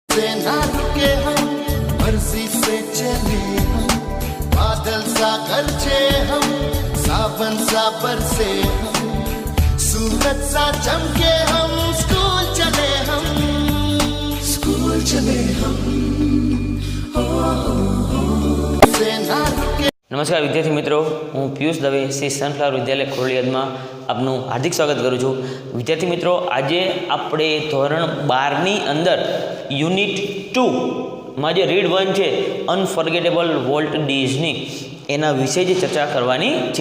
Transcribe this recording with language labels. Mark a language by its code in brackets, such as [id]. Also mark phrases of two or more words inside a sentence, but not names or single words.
[hi] से ना रुके हम, मर्जी से चले हम, बादल सा गरजे हम, सावन सा बरसे हम, सूरज सा चमके हम, स्कूल चले हम, स्कूल चले हम, से ना रुके। [gu] નમસ્કાર વિદ્યાર્થી મિત્રો, હું પિયુષ દવે શ્રી સનફ્લાવર વિદ્યાલય ખોરડીયાદમાં આપનું હાર્દિક સ્વાગત કરું છું. વિદ્યાર્થી મિત્રો, આજે આપણે ધોરણ 12ની અંદર યુનિટ 2માં જે રીડ 1 છે અનફર્ગેટેબલ વોલ્ટ ડિઝની, એના વિશે જે ચર્ચા કરવાની છે.